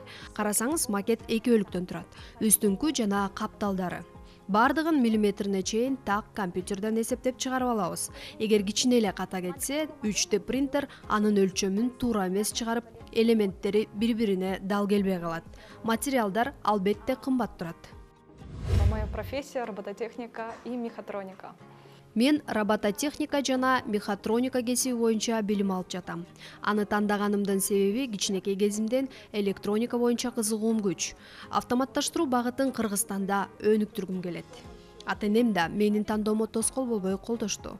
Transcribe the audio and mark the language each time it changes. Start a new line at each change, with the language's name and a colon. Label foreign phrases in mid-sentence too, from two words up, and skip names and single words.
Kyrgyz: Карасаңыз макет 2 бөлүктөн турат. Үстүңкү жана капталдары. Бардыгын миллиметрине чейин так компьютерден эсептеп чыгарып алабыз. Эгер кичине эле ката кетсе, 3D принтер анын өлчөмүн туура эмес чыгарып, элементтери бири-бирине дал келбей калат. Материалдар албетте кымбат турат.
Russian: Моя профессия — робототехника и мехатроника.
Kyrgyz: Мен робототехника жана мехатроника кесиби боюнча билим алып жатам. Аны тандаганымдын себеби кичинекей кезимден электроника боюнча кызыгуум күч. Автоматташтыруу багытын Кыргызстанда өнүктүргүм келет. Ата-энем да менин тандоомо тоскоол болбой колдошту.